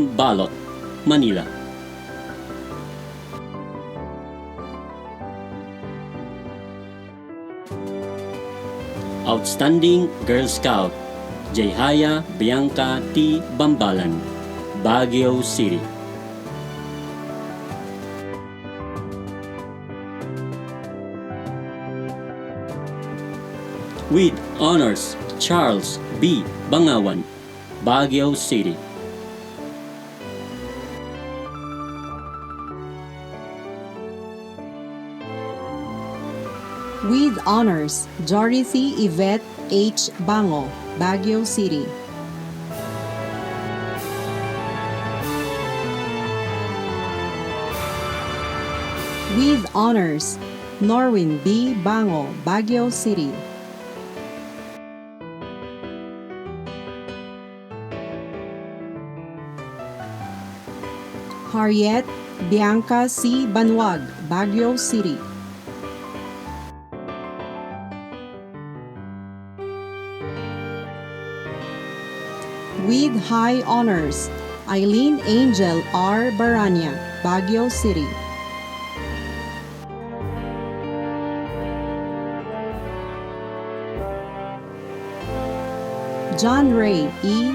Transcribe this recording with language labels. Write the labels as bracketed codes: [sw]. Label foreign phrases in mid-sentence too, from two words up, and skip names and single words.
[en] Balot, Manila. Outstanding Girl Scout, Jehaya Bianca T. Bambalan, Baguio City. With honors, Charles B. Bangawan, Baguio City. With honors, Dorothy Yvette H. Bango, Baguio City. With honors, Norwin B. Bango, Baguio City. Harriet Bianca C. Banwag, Baguio City. With high honors, Eileen Angel R. Baranya, Baguio City. John Ray E.